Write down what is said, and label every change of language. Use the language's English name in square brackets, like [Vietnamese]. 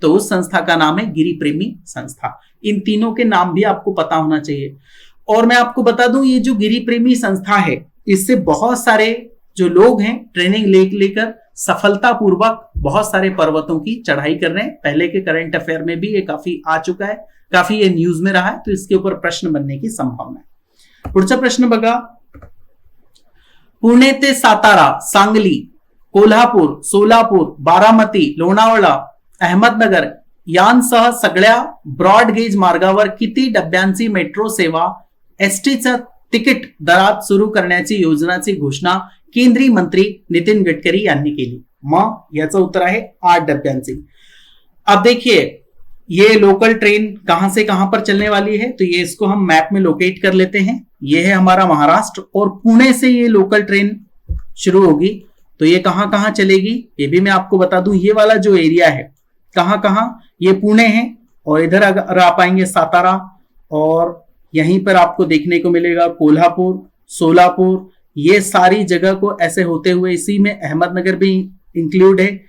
[Hindi] तो उस संस्था का नाम है गिरी प्रेमी संस्था। इन तीनों के नाम भी आपको पता होना चाहिए। और मैं आपको बता दूं, ये जो गिरी प्रेमी संस्था है इससे बहुत सारे जो लोग हैं ट्रेनिंग लेकर सफलतापूर्वक बहुत सारे पर्वतों की चढ़ाई कर रहे हैं। पहले के करंट अफेयर में भी ये काफी आ चुका है, काफी ये न्यूज में रहा है, तो इसके ऊपर प्रश्न बनने की संभावना है। [Marathi] पुढचा प्रश्न बघा, पुणे ते सातारा, सांगली, कोल्हापूर, सोलापूर, बारामती, लोणावळा, अहमदनगर यांसह सगळ्या ब्रॉड गेज मार्गावर किती डब्यांची मेट्रो सेवा एसटीचं तिकीट दरात सुरू करण्याची योजनाची घोषणा केंद्रीय मंत्री नितिन गडकरी यांनी केली? मग याचं उत्तर आहे 8 डब्यांची। [Hindi] अब देखिए ये लोकल ट्रेन कहां से कहां पर चलने वाली है, तो ये इसको हम मैप में लोकेट कर लेते हैं। ये है हमारा महाराष्ट्र और पुणे से ये लोकल ट्रेन शुरू होगी। तो ये कहां कहां चलेगी ये भी मैं आपको बता दूं। ये वाला जो एरिया है कहां कहां, ये पुणे है और इधर अगर आप आएंगे सातारा और यहीं पर आपको देखने को मिलेगा कोल्हापुर, सोलापुर, ये सारी जगह को ऐसे होते हुए इसी में अहमदनगर भी इंक्लूड है।